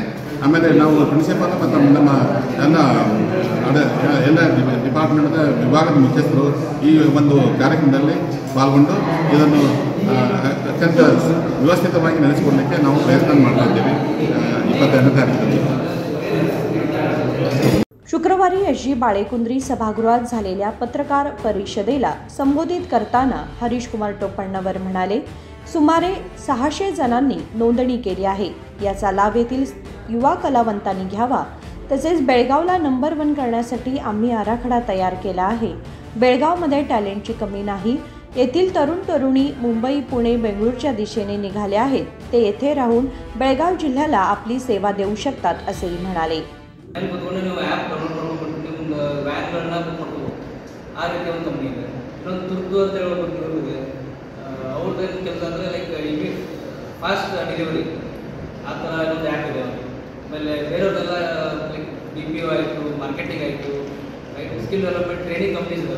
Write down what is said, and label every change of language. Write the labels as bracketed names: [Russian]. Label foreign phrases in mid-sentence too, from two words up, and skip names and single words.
[Kannada] ಆಮೇಲೆ ನಾವು ಪ್ರಿನ್ಸಿಪಾಲ್ ಮತ್ತು ನಮ್ಮ ಎಲ್ಲ ಡಿಪಾರ್ಟ್ಮೆಂಟ್ನ ವಿಭಾಗದ ಮುಖ್ಯಸ್ಥರು ಈ ಒಂದು ಕಾರ್ಯಕ್ರಮದಲ್ಲಿ ಪಾಲ್ಗೊಂಡು ಇದನ್ನು ಅತ್ಯಂತ ವ್ಯವಸ್ಥಿತವಾಗಿ ನಡೆಸಿಕೊಡಲಿಕ್ಕೆ ನಾವು ಪ್ರಯತ್ನ ಮಾಡ್ತಾ ಇದ್ದೇವೆ 22ನೇ ತಾರೀಕಿನಲ್ಲಿ. [Marathi] शुक्रवारी एस.जी. बाळेकुंद्री सभागृहात झालेल्या पत्रकार परिषदेला संबोधित करताना हरीश कुमार टोपण्णवर म्हणाले, सुमारे 600 जणांनी नोंदणी केली आहे. याचा लाभ येथील युवा कलावंतांनी घ्यावा. तसेच बेळगावला नंबर 1 करण्यासाठी आम्ही आराखडा तयार केला आहे. बेळगावमध्ये टॅलेंटची कमी नाही. येथील तरुण तरुणी मुंबई, पुणे, बेंगळूरच्या दिशेने निघाले आहेत. ते येथे राहून बेळगाव जिल्ह्याला आपली सेवा देऊ शकतात असेही म्हणाले. [Kannada] ಕೂತ್ಕೊಂಡು ನೀವು [English] app download [Kannada] ಮಾಡ್ಕೊಂಡು ನಿಮ್ದು ವ್ಯಾನ್ಗಳನ್ನ ಬುಕ್ ಮಾಡ್ಕೋಬೋದು. ಆ ರೀತಿ ಒಂದು ಕಂಪ್ನಿ ಇದೆ. ಇನ್ನೊಂದು ತುರ್ತು ಅಂತ ಹೇಳ್ಬೋದು, ಅವ್ರದ್ದೇನು ಕೆಲಸ ಅಂದರೆ ಲೈಕ್ ಇಮಿ [English] fast delivery [Kannada] ಆ ಥರ ಇನ್ನೊಂದು ಆ್ಯಪ್ ಇದೆ. ಆಮೇಲೆ ಬೇರೆಯವ್ರದೆಲ್ಲ ಲೈಕ್ BPO ಆಯಿತು, ಮಾರ್ಕೆಟಿಂಗ್ ಆಯಿತು, ರೈಟ್, [English] skill development training companies [Kannada] ಇದ್ದಾವೆ.